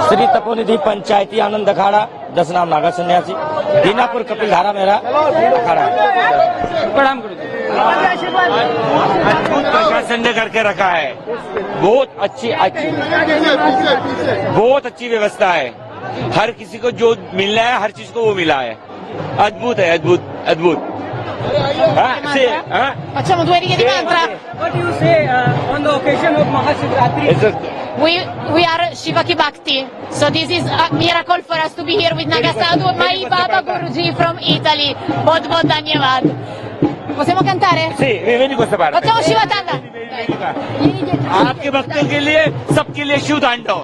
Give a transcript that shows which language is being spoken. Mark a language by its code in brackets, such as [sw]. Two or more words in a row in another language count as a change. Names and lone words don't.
[hi] श्री तपोनिधि पंचायती आनंद अखाड़ा 10 नाम नागा सन्यासी दीनापुर कपिल धारा मेरा अखाड़ा है। प्रणाम करो। अद्भुत प्रशासन ने करके रखा है, बहुत अच्छी व्यवस्था है। हर किसी को जो मिलना है हर चीज को वो मिला है। अद्भुत है, अद्भुत। [it] Facciamo 2 righe di mantra. [en] What do you say on the occasion of Mahashivratri? We are Shivaki Bhakti. So this is a miracle for us to be here with Nagasadhu, my Baba Guruji from Italy. [hi] बहुत बहुत धन्यवाद। [it] Possiamo cantare? Sì, vieni questa parte। Facciamo Shivatanda। [hi] आपके भक्तों के लिए, सबके लिए शिव तांडव।